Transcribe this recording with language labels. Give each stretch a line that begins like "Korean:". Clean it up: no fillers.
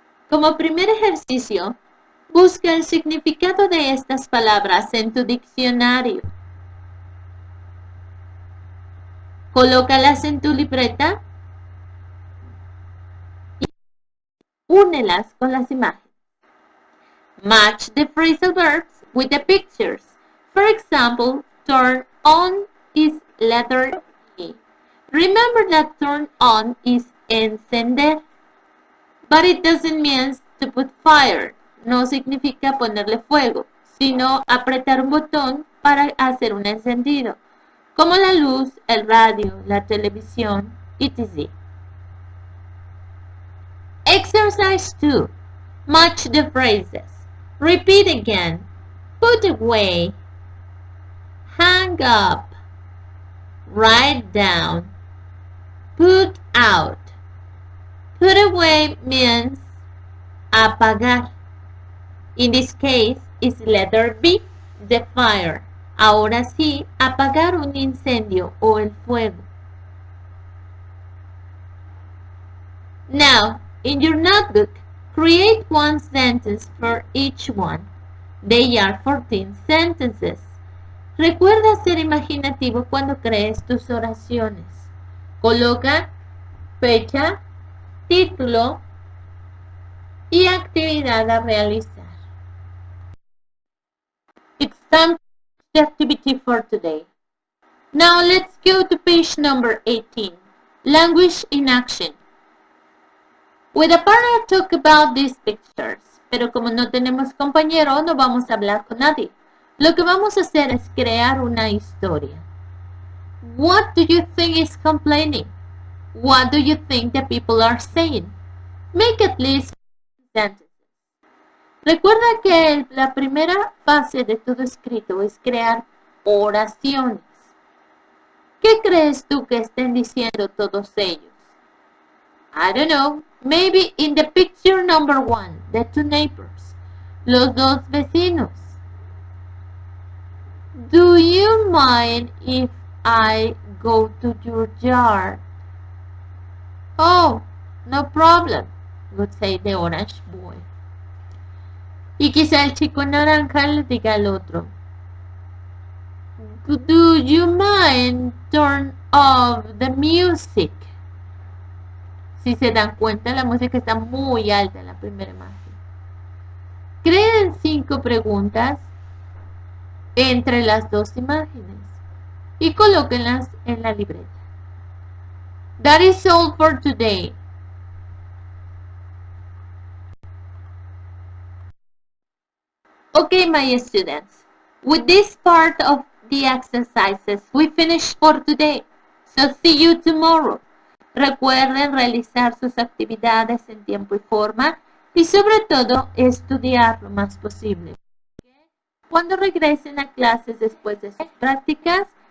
Spanish: Como primer ejercicio, busca el significado de estas palabras en tu diccionario. Colócalas en tu libreta y únelas con las imágenes.
English: Match the phrasal verbs with the pictures. For example, turn on is letter E. Remember that turn on is encender, but it doesn't mean to put fire.
Spanish: No significa ponerle fuego, sino apretar un botón para hacer un encendido, como la luz, el radio, la televisión, etc.
English: Exercise 2. Match the phrases. Repeat again. Put away. Hang up. Write down. Put out. Put away means apagar. In this case, is letter B, the fire.
Spanish: Ahora sí, apagar un incendio o el fuego.
English: Now, in your notebook, create one sentence for each one. They are 14 sentences.
Spanish: Recuerda ser imaginativo cuando crees tus oraciones. Coloca fecha, título y actividad a realizar.
English: It's time for the activity for today. Now let's go to page number 18. Language in action. With a partner talk about these pictures.
Spanish: Pero como no tenemos compañero, no vamos a hablar con nadie. Lo que vamos a hacer es crear una historia.
English: What do you think is complaining? What do you think the people are saying? Make at least sentences.
Spanish: Recuerda que la primera fase de todo escrito es crear oraciones. ¿Qué crees tú que estén diciendo todos ellos?
English: I don't know. Maybe in the picture number 1, the two neighbors.
Spanish: Los dos vecinos.
English: Do you mind if I go to your yard? Oh, no problem, would say the orange boy.
Spanish: Y quizá el chico naranja le diga al otro,
English: do you mind turn off the music?
Spanish: Si se dan cuenta, la música está muy alta en la primera imagen. Creen 5 preguntas entre las dos imágenes y colóquenlas en la libreta.
English: That is all for today. Okay, my students, with this part of the exercises, we finish for today. So see you tomorrow.
Spanish: Recuerden realizar sus actividades en tiempo y forma y sobre todo estudiar lo más posible. Cuando regresen a clases después de sus prácticas,